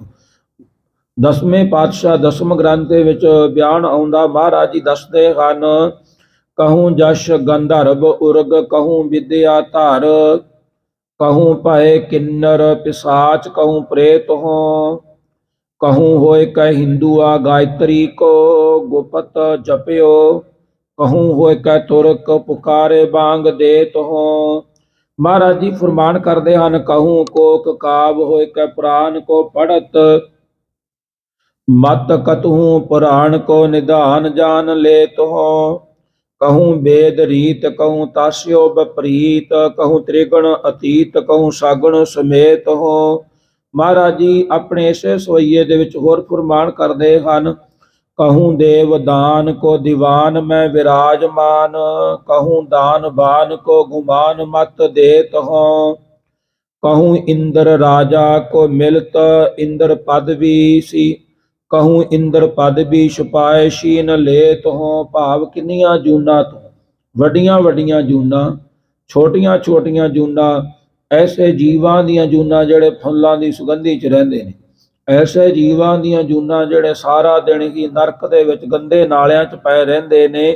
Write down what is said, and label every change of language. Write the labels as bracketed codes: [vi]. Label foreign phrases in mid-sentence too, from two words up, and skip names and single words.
[pa] 10ਵੇਂ ਪਾਤਸ਼ਾਹ 10ਵੇਂ ਗ੍ਰੰਥ ਦੇ ਵਿੱਚ ਬਿਆਨ ਆਉਂਦਾ, ਮਹਾਰਾਜ ਜੀ ਦੱਸਦੇ ਹਨ, [bra] ਕਹੂੰ ਜਸ਼ ਗੰਧਰਵ ਉਰਗ, ਕਹੂੰ ਵਿਦਿਆ ਧਾਰ, ਕਹੂੰ ਭਏ ਕਿੰਨਰ ਪਿਸਾਚ, ਕਹੂੰ ਪ੍ਰੇਤ ਹੋ, कहूँ होय कै हिंदुआ गायत्री को गुपत जप्यो। कहूँ होय कै तुरक पुकारे बांग देत हो। [pa] ਮਹਾਰਾਜ ਜੀ ਫਰਮਾਨ ਕਰਦੇ ਹਨ, [bra] ਕਹੂੰ ਕੋਕ ਕਾਵ ਹੋਇ ਕੈ ਪੁਰਾਨ ਕੋ ਪੜਤ। ਮਤ ਕਤਹੂ ਪੁਰਾਣ ਕੋ ਨਿਧਾਨ ਜਾਨ ਲੇਤ ਹੋ। कहूँ वेद रीत कहूँ तास्यो विपरीत। कहूँ त्रिगुण ਅਤੀਤ कहूँ ਸਾਗਣ ਸਮੇਤ ਹੋ। [pa] ਮਹਾਰਾਜ ਜੀ ਆਪਣੇ ਇਸੇ ਸਵਈਏ ਦੇ ਵਿੱਚ ਹੋਰ ਫਰਮਾਨ ਕਰਦੇ ਹਨ, [bra] कहूँ देव दान को दीवान मैं विराजमान। कहूँ दान बान को गुमान मत देत हो। कहूँ इंद्र राजा को मिलत इंद्र पद भी सी। कहूँ इंद्र पद भी छुपाए शीन लेत हो। [pa] ਭਾਵ ਕਿੰਨੀਆਂ ਜੂਨਾਂ ਤੋਂ ਵੱਡੀਆਂ ਵੱਡੀਆਂ ਜੂਨਾਂ, ਛੋਟੀਆਂ ਛੋਟੀਆਂ ਜੂਨਾਂ, ਐਸੇ ਜੀਵਾਂ ਦੀਆਂ ਜੂਨਾਂ ਜਿਹੜੇ ਫੁੱਲਾਂ ਦੀ ਸੁਗੰਧੀ 'ਚ ਰਹਿੰਦੇ ਨੇ, ਐਸੇ ਜੀਵਾਂ ਦੀਆਂ ਜੂਨਾਂ ਜਿਹੜੇ ਸਾਰਾ ਦਿਨ ਹੀ ਨਰਕ ਦੇ ਵਿੱਚ ਗੰਦੇ ਨਾਲਿਆਂ 'ਚ ਪਏ ਰਹਿੰਦੇ ਨੇ।